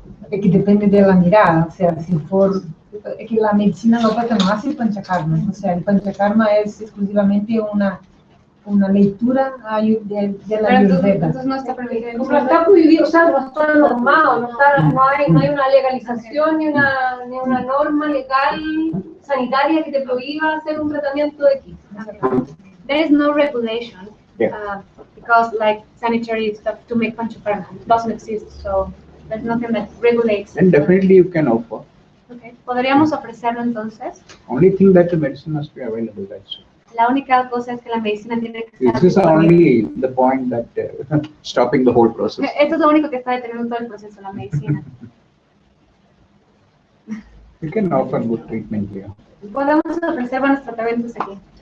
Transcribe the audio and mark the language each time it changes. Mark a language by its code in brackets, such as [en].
[es] Es que depende de la mirada, o sea, es que la medicina no no hace el panchakarma, o sea, el panchakarma es exclusivamente una lectura de la Ayurveda. Entonces no está permitido. Como está prohibido, o sea, no está normado, no hay una legalización ni una norma legal sanitaria que te prohíba hacer un tratamiento de X. [en] There is no regulation because like sanitary stuff to make panchakarma doesn't exist, so there's nothing that regulates. Then definitely you can offer. Okay. [es] Podríamos ofrecerlo entonces. [en] Only thing that the medicine must be available. That's it. [es] La única cosa es que la medicina tiene que estar. [en] This is only the point that stopping the whole process. [es] Esto es lo único que está deteniendo todo el proceso, la medicina. [en] You can offer good treatment here. [es] Podemos ofrecer buenos tratamientos aquí.